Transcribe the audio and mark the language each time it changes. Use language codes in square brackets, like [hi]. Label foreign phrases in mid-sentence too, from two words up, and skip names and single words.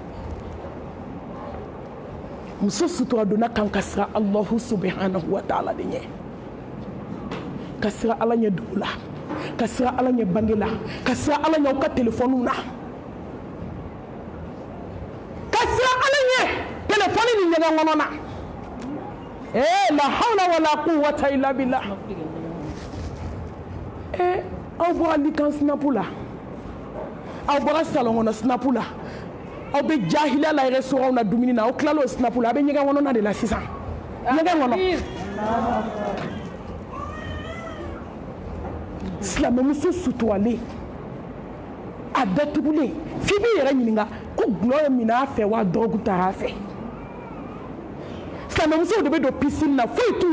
[bm] muso sutura donna kan ka siran [ar] الله سبحانه وتعالى [bm] de ɲɛ ka siran ala ɲɛ dugu la ka siran ala ɲɛ bange la ka siran ala ɲɛ aw ka telefɔniw na ka siran ala ɲɛ telefɔni ni ɲɛgɛn kɔnɔ na [ar] لا حول ولا قوة إلا بالله [bm] aw bɔra likan sinapu la aw bɔra salon kɔnɔ sinapu la aw bɛ jahiliya la restaurant na dumuni na aw tilala o sinapu la a bɛ ɲɛgɛn kɔnɔna de la sisan ɲɛgɛn kɔnɔ silamɛmuso suturalen a datugulen f'i b'i yɛrɛ ɲininka ko gulɔ ye minɛ a fɛ wa dɔgɔku taara a fɛ silamɛmusow de bɛ don piscine na foyi t'u